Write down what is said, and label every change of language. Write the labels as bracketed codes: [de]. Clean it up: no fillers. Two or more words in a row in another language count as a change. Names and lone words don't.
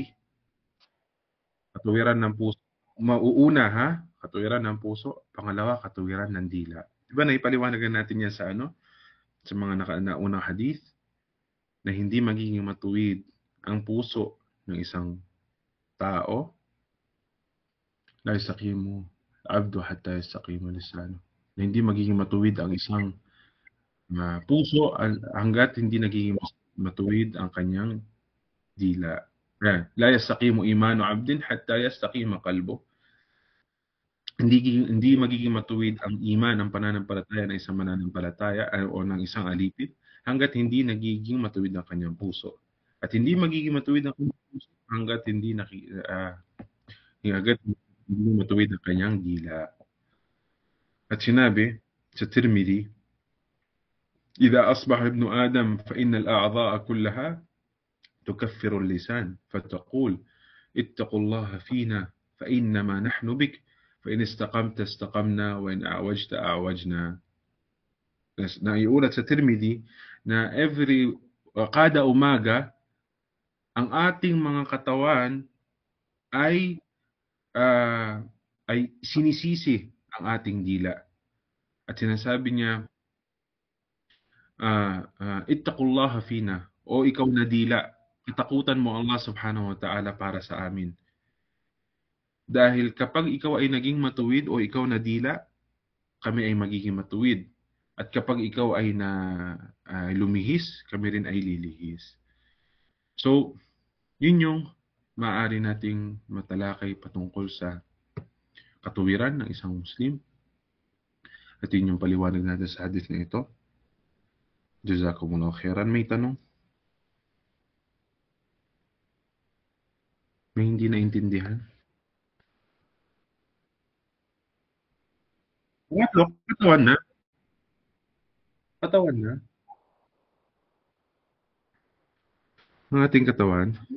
[tl] Katuwiran ng puso. Mauuna ha? Katuwiran ng puso. Pangalawa, katuwiran ng dila. Diba naipaliwanagan natin yan sa sa mga naunang hadith na hindi magiging matuwid ang puso ng isang tao. [ar] لا يستقيم عبد حتى يستقيم لسانه. [tl] Na hindi magiging matuwid ang isang puso hanggat hindi nagiging matuwid ang kanyang dila. [ar] لا يستقيم إيمان عبد حتى يستقيم قلبه. [tl] Hindi magiging matuwid ang iman, ang pananampalataya ng isang mananampalataya o ng isang alipid hanggat hindi nagiging matuwid ang kanyang puso. At hindi magiging matuwid ang kanyang puso hanggat hindi matuwid ang kanyang dila. At sinabi sa Tirmidhi, [ar] إذا أصبح ابن آدم فإن الأعضاء كلها تكفر اللسان فتقول اتقوا الله فينا فإنما نحن بك فإن استقمت استقمنا وإن أعوجت أعوجنا. [tl] Naiulat sa Tirmidhi na kada umaga ang ating mga katawan ay sinisisi ang ating dila. At sinasabi niya, [ar] اتقوا الله فينا, [tl] o ikaw na dila, katakutan mo Allah [ar] سبحانه وتعالى [tl] para sa amin. Dahil kapag ikaw ay naging matuwid o ikaw na dila, kami ay magiging matuwid. At kapag ikaw ay lumihis, kami rin ay lilihis. So, yun yung maaari nating matalakay patungkol sa katuwiran ng isang Muslim. At yun yung paliwanag natin sa hadith na ito. [ar] جزاكم الله خيرا. [tl] May tanong? May hindi naintindihan? Pangatlo, katawan na. Katawan na. Ang ating katawan.